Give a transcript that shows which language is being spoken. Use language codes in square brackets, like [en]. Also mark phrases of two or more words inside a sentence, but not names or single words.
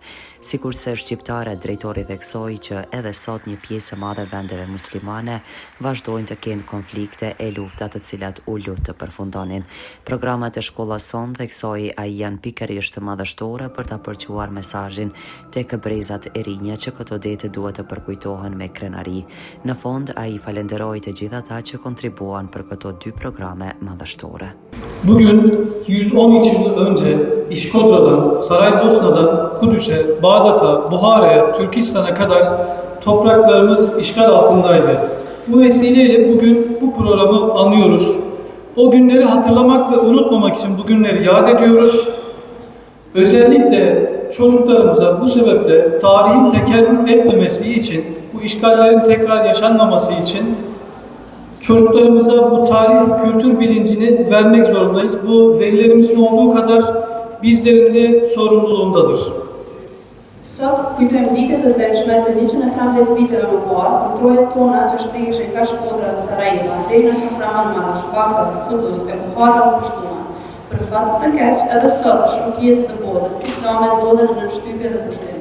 [sq] Sikurse shqiptarët, drejtori theksoi që edhe sot një pjesë e madhe vendeve muslimane vazhdojnë të kenë konflikte e lufta të cilat u lut të përfundonin. Programet e shkollës son, theksoi ai, janë pikërisht madhështore për ta përquar mesazhin tek brezat e rinj që këto ditë duhet të përkujtohen me krenari. Në fond, ai falenderoi të gjithë ata që kontribuan për këto dy programe madhështore. [tr] Bugün 113 yıl önce İşkodra'dan, Saraybosna'dan Kudüs'e, Bağdat'a, Buhara'ya, Türkistan'a kadar topraklarımız işgal altındaydı. Bu vesileyle bugün bu programı anıyoruz. O günleri hatırlamak ve unutmamak için bu günleri yad ediyoruz. Özellikle çocuklarımıza bu sebeple tarihin tekerrür etmemesi için, bu işgallerin tekrar yaşanmaması için çocuklarımıza bu tarih kültür bilincini vermek zorundayız. Bu velilerimizin olduğu kadar bizlerin de sorumluluğundadır. [sq] Sot kujtojmë vitet e dërshme të 113 viteve më parë, kur trojet tona që shpegeshin nga Shkodra dhe Sarajeva, deri në Kahramanmarash, Bagdad, Kudus e Buhara u pushtuan. Për fat të keq, edhe sot shumë pjesë të botës islame ndodhen në shtypje dhe pushtim.